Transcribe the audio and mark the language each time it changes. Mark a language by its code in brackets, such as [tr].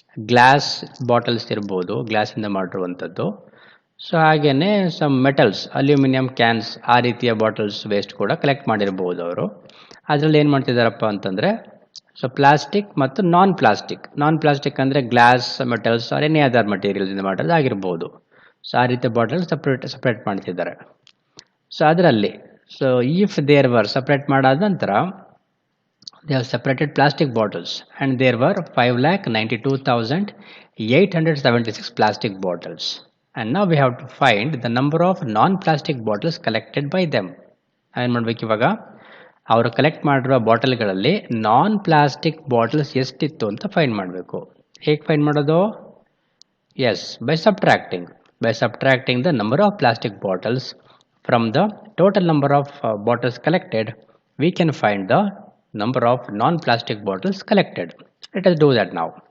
[kn] Glass bottles ಇರ್ಬೋದು, ಗ್ಲಾಸಿಂದ ಮಾಡಿರುವಂಥದ್ದು. So ಹಾಗೆಯೇ ಸಮ್ ಮೆಟಲ್ಸ್, ಅಲ್ಯೂಮಿನಿಯಂ ಕ್ಯಾನ್ಸ್, ಆ ರೀತಿಯ ಬಾಟಲ್ಸ್ ವೇಸ್ಟ್ ಕೂಡ ಕಲೆಕ್ಟ್ ಮಾಡಿರ್ಬೋದು ಅವರು. ಅದರಲ್ಲಿ ಏನು ಮಾಡ್ತಿದ್ದಾರಪ್ಪ ಅಂತಂದರೆ ಸೊ ಪ್ಲಾಸ್ಟಿಕ್ ಮತ್ತು ನಾನ್ ಪ್ಲಾಸ್ಟಿಕ್ ಅಂದರೆ glass, metals are any other ಮಟೀರಿಯಲ್ಸಿಂದ ಮಾಡೋದು ಆಗಿರ್ಬೋದು. ಸೊ ಆ ರೀತಿಯ ಬಾಟಲ್ ಸಪ್ರೇಟ್ ಮಾಡ್ತಿದ್ದಾರೆ. ಸೊ ಅದರಲ್ಲಿ so if there were separate ಮಾಡಾದ ನಂತರ [en] they have separated plastic bottles and there were 5,92,876 plastic bottles, and now we have to find the number of non-plastic bottles collected by them. [kn] ಏನು ಮಾಡಬೇಕು ಇವಾಗ? ಅವರು collect ಮಾಡಿರುವ ಬಾಟಲ್ಗಳಲ್ಲಿ ನಾನ್ plastic bottles ಎಷ್ಟಿತ್ತು ಅಂತ find ಮಾಡಬೇಕು. ಹೇಗೆ ಫೈಂಡ್ ಮಾಡೋದು? [en] Yes, by subtracting the number of plastic bottles from the total number of bottles collected, we can find the number of non-plastic bottles collected. Let us do that now.